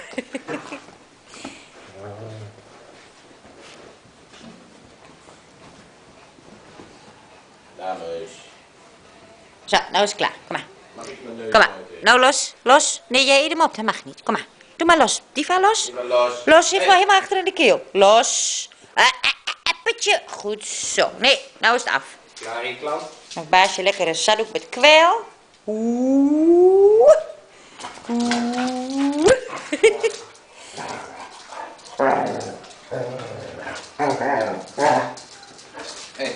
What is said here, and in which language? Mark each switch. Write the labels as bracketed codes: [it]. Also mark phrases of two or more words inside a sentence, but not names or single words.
[nl] Dames. Zo, nou is het klaar. Kom maar. Mag ik mijn neus Kom maar. buiten? Nou los, los. Nee, jij eet hem op. Dat mag niet. Kom maar. Doe maar los. Diva los. Diva los. Los, je Hey. gewoon helemaal achter in de keel. Los. Appetje. Goed zo. Nee, nou is het af. Klaar in, klant? Nog Baasje lekker een zakdoek met kwel. Oeh. Oeh. Hé.